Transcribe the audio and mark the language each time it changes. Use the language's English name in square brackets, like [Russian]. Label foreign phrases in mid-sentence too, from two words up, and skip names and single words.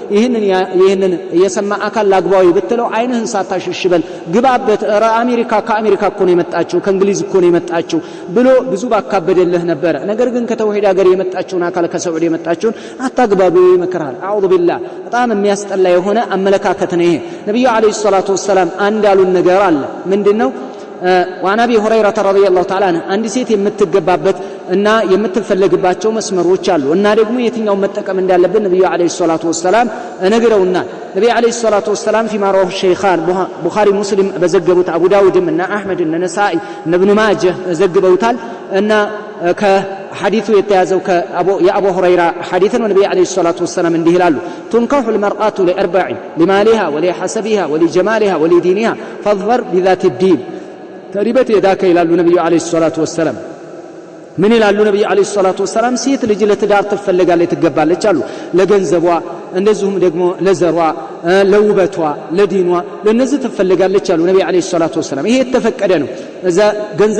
[Amharic] ይሄንን የሰማ አካል ላግባው ብትለው አይንህን ሳታሽሽበል ግባበት አሜሪካ ከአሜሪካ እኮ ነው የመጣችው ከእንግሊዝ እኮ ነው የመጣችው ብሎ ብዙ ባካበደልህ ነበር ነገር ግን ከተውሂድ ሀገር የመጣችውን አካል ከሳዑዲ የመጣችውን አታግባቡ ይመከራል [Arabic] أعوذ بالله [Amharic] በጣም የሚያስጠላ የሆነ አመለካከት ነው ይሄ ነብዩ [Arabic] عليه صلاة وسلم [Amharic] አንድ ያሉን ነገር አለ ምንድነው [Arabic] وعن ابي هريره رضي الله تعالى عنه [Amharic] አንድ ሴት የምትገባበት እና የምትፈልግባቸው መስመሮች አሉ እና ደግሞ የትኛው መጠቀም እንዳለበት ነብዩ [Arabic] عليه صلاة وسلم [Amharic] ነግረውና ነብዩ [Arabic] عليه صلاة وسلم في ما رواه الشيخان بخاري مسلم [Amharic] በዘገቡት አቡ ዳውድም እና አህመድ እና ነሳኢ እና ኢብኑ ማጀህ ዘግበውታል እና ከሐዲሱ የተያዘው የአቡ ሁረይራ ሐዲስ ነው ነብዩ [Arabic] عليه صلاة وسلم [Amharic] እንዲህ ይላሉ [Arabic] تنكح المرأة لأربع لمالها ولحسبها ولجمالها ولدينها فاظفر بذات الدين تربت يداك [Amharic] ይላሉ ነብዩ [Arabic] عليه صلاة وسلم [Amharic] ምን ይላሉ ነብዩ [Arabic] عليه صلاة [Amharic] ወሰለም ሴት ልጅ ለትዳር ትፈልጋለች ትገባለች አሉ ለገንዘቧ እንደዚሁም ደግሞ ለዘሯ ለውበቷ ለዲኗ ለነዚህ ትፈልጋለች አሉ ነብዩ [Arabic] عليه صلاة وسلم [Amharic] ይሄ የተፈቀደ ነው እዛ ገንዘብ